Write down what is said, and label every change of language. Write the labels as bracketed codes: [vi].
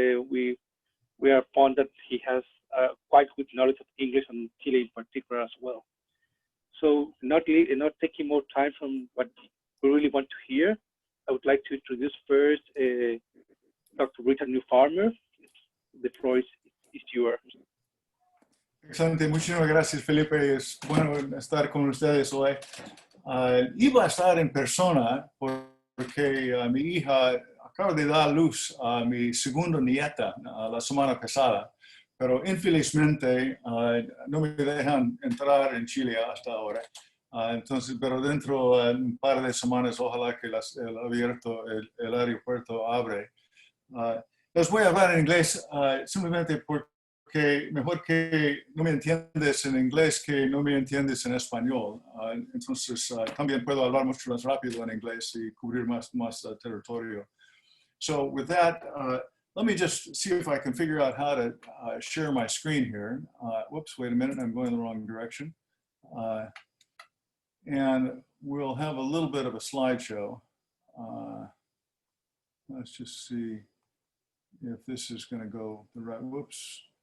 [en] We are fond that he has quite good knowledge of English and Chile in particular as well. So not taking more time from what we really want to hear, I would like to introduce first Dr. Richard Newfarmer. The floor is yours. [es] Excelente, muchísimas gracias, Felipe. Es bueno estar con ustedes hoy. Iba a estar en persona porque mi hija acaba de dar luz a mi segunda nieta la semana pasada, pero infelizmente no me dejan entrar en Chile hasta ahora. Entonces, pero dentro de un par de semanas, ojalá que el aeropuerto abre. Les voy a hablar en inglés simplemente porque mejor que no me entiendes en inglés que no me entiendes en español. Entonces, también puedo hablar mucho más rápido en inglés y cubrir más territorio. [en] So with that, let me just see if I can figure out how to share my screen here. Whoops, wait a minute, I'm going the wrong direction. And we'll have a little bit of a slideshow. Let's just see if this is going to go the right, whoops.